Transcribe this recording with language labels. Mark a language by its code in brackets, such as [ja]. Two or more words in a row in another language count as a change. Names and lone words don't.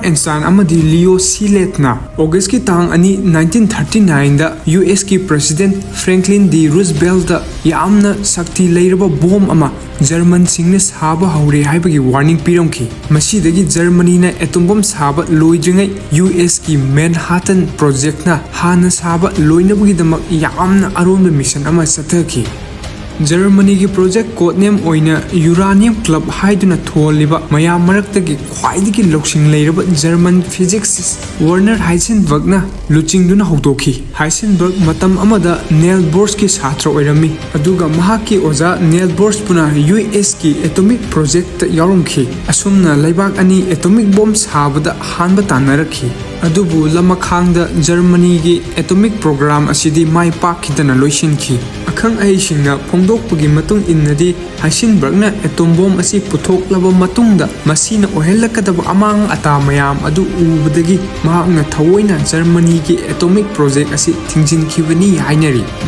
[mni] Einstein amadi Leo Szilard na August ki tang ani 1939 da US ki president Franklin D Roosevelt da yamna sakti leiraba bomb ama German singna saba haure haibagi warning piramki masidagi Germany na atom bomb saba loijingai US ki Manhattan project na hana saba loinabagi damak yamna aronba mission ama sathaki Germany ki project [en] code name [mni] oina uranium club haiduna tholiba mayam maraktagi khwaidagi loksing leiraba [en] German physicist [mni] Werner Heisenberg na luchingduna hawdokhi Heisenberg matam amada Niels Bohr ki satra oirami aduga mahaki oza Niels Bohr puna US ki [en] atomic project [mni] yarumkhi asumna laibak ani [en] atomic bomb [mni] sabada hanba tanarakhi adubu lamakhangda Germany ki [en] atomic program [mni] asidi mai pakhidana loisinki akhang aisingna phongdokpagi matung innadi Heisenberg na [en] atom bomb [mni] asi puthoklaba matungda masina ohelakadaba amang ata mayam adu ubadagi mahakna thawoina Germany ki atomic project asi thingjinkibani hainari